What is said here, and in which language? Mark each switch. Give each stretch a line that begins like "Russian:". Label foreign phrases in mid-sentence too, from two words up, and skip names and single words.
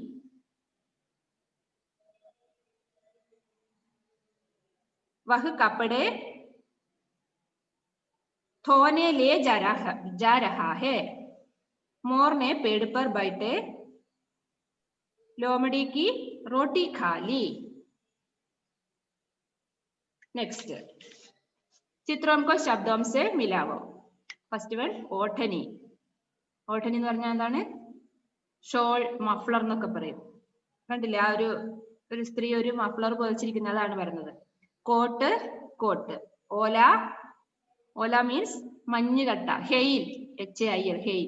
Hindi: वह कपड़े धोने ले जा रहा है। मोर ने पेड़ पर बैठे लोमड़ी की रोटी खा ली। नेक्स्ट, चित्रों को शब्दों से मिलावो.
English: first one ओठनी.
Malayalam: ഓട്ടനി എന്ന് പറഞ്ഞാൽ എന്താണ്? ഷോൾ, മഫ്ലർ എന്നൊക്കെ പറയും. കണ്ടില്ലേ? ആ ഒരു സ്ത്രീ ഒരു മഫ്ലർ പൊതിച്ചിരിക്കുന്ന അതാണ് പറയുന്നത്. കോട്ട്, കോട്ട്. ഓല, ഓല മീൻസ് മഞ്ഞുകട്ട. ഹെയിൽ, HAIL, ഹെയിൽ.